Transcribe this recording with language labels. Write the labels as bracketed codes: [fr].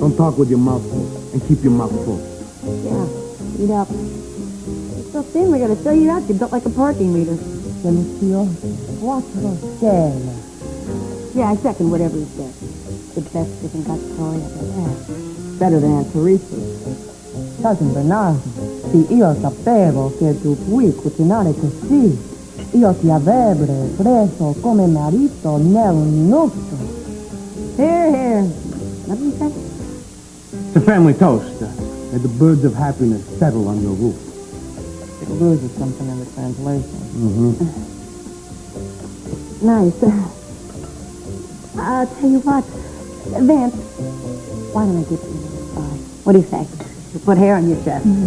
[en] Don't talk with your mouth full, and keep your mouth full. Yeah, eat up. You're so thin, we're going to fill you out. You're built like a parking meter. Yeah, I second whatever he said. The best chicken cacciatore I've ever had. Better than Aunt Teresa's. [it] Cousin Bernardo, se io sapevo che tu puoi cucinare così, io ti avrebbe preso come marito nel minuto. [en] Here, here. What did you say? It's a family toast. May the birds of happiness settle on your roof. It loses something in the translation. Nice. I'll tell you what. Vance, why don't I give you a little try? What do you say? You put hair on your chest.